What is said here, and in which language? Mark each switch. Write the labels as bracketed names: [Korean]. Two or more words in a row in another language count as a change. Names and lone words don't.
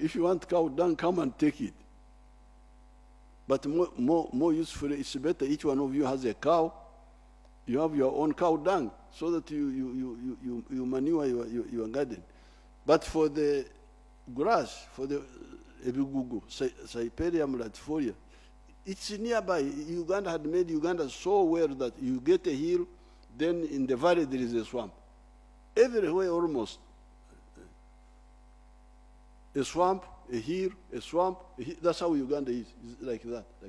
[English] If you want cow dung, come and take it. But more useful, it's better each one of you has a cow. You have your own cow dung so that you manure your garden. But for the grass, for the ebugugu, Cyperium latifolia, it's nearby. Uganda had made Uganda so well that you get a hill, then in the valley there is a swamp. Everywhere almost. A swamp, a hill, a swamp. That's how Uganda is. It's like that.